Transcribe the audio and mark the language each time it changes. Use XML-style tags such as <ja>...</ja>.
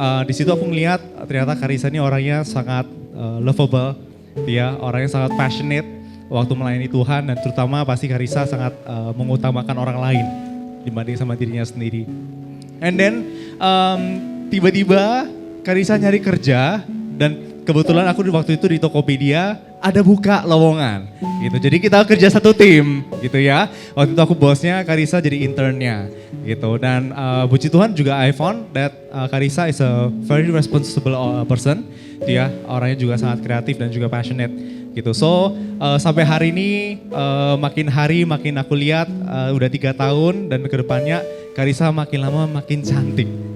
<id>Di situ aku ngeliat ternyata Karissa ini orangnya sangat lovable, dia orangnya sangat passionate waktu melayani Tuhan, dan terutama pasti Karissa sangat mengutamakan orang lain dibanding sama dirinya sendiri.</id> <en>And then</en> <id>tiba-tiba Karissa nyari kerja, dan kebetulan aku waktu itu di Tokopedia ada buka lowongan gitu. Jadi kita kerja satu tim gitu ya. Waktu itu aku bosnya, Karissa jadi internnya gitu. Dan puji Tuhan juga</id> <en>I found that Karissa is a very responsible person.</en> <id>Dia orangnya juga sangat kreatif dan juga passionate gitu. So sampai hari ini makin hari makin aku lihat udah 3 tahun, dan kedepannya Karissa makin lama makin cantik.</id>